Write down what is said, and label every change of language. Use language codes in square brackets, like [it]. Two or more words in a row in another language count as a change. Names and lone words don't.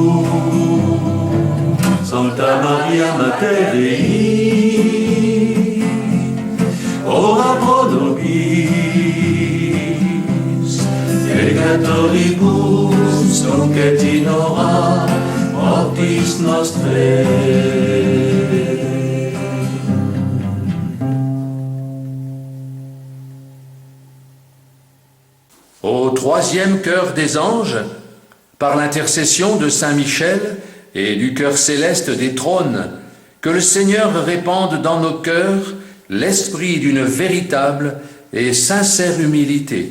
[la] Santa Maria, Mater Dei, ora pro nobis peccatoribus nunc et in hora mortis nostrae. [fr] Au troisième chœur des anges, par l'intercession de Saint Michel et du chœur céleste des trônes, que le Seigneur répande dans nos cœurs l'esprit d'une véritable et sincère humilité.